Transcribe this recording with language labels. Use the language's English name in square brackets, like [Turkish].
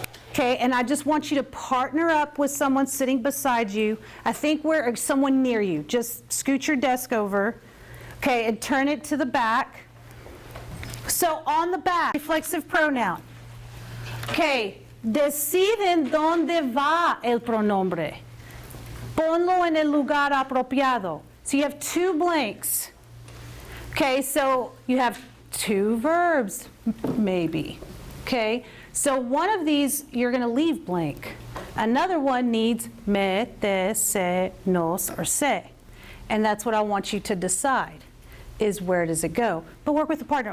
[English] Okay, and I just want you to partner up with someone sitting beside you. I think where someone near you. Just scoot your desk over. Okay, and turn it to the back. So on the back, reflexive pronoun. [Spanish] Okay, deciden dónde va el pronombre. Ponlo en el lugar apropiado. [English] So you have two blanks. Okay, so you have two verbs, maybe. Okay, so one of these you're going to leave blank. Another one needs me, te, se, nos, or se. And that's what I want you to decide, is where does it go. But work with the partner.